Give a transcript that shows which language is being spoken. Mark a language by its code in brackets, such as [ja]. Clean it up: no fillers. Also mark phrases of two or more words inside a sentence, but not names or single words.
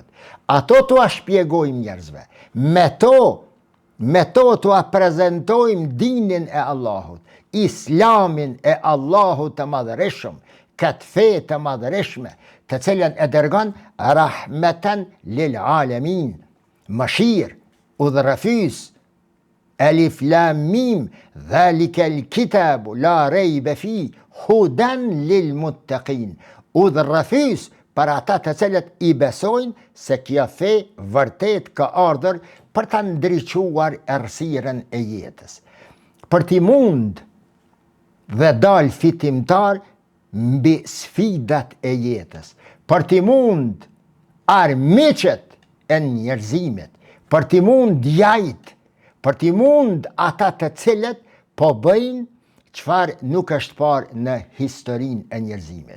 [sq] Ato t'ua shpjegojmë njerëzve. Me to t'ua prezantojmë dinin e Allahut, islamin e Allahut të madhëreshëm, këtë fe të madhërishme, të cilën e dërgon [ar] رحمة لل [sq] alamin, mëshirë, udhërrëfys, [ar] ألف لام ميم ذلك الكتاب لا ريب في هدى للمتقين, [sq] udhërrëfys për ata të cilët i besojnë se kjo fe vërtet ka ardhur për të ndriçuar errësirën e jetës, për t'i mund dhe dal fitimtar mbi sfidat e jetës, për t'i mund armiqet e njerëzimit, për t'i mund djajt, për t'i mund ata të cilët po bëjnë çfarë nuk është parë në historinë e njerëzimit.